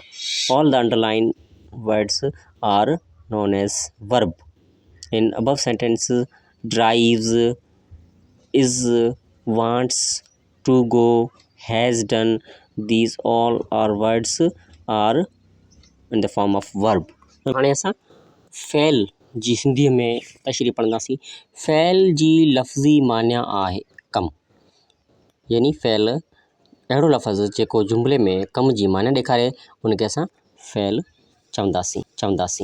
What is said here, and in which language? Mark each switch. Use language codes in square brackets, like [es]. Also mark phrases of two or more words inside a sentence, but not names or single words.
[en] All the underlined words are known as verb. In above sentence, drives, is, wants to go, has done, these all are words are in the form of verb. [sd] हाणे असां फ़ैल जी सिंधीअ में तशरीह पढ़ंदासीं। फ़ैल जी लफ़्ज़ी माना आहे कमु, यानी फ़ैल अहिड़ो लफ़्ज़ जेको जुमिले में कम जी माना ॾेखारे उनखे असां फ़ैल चवंदासीं।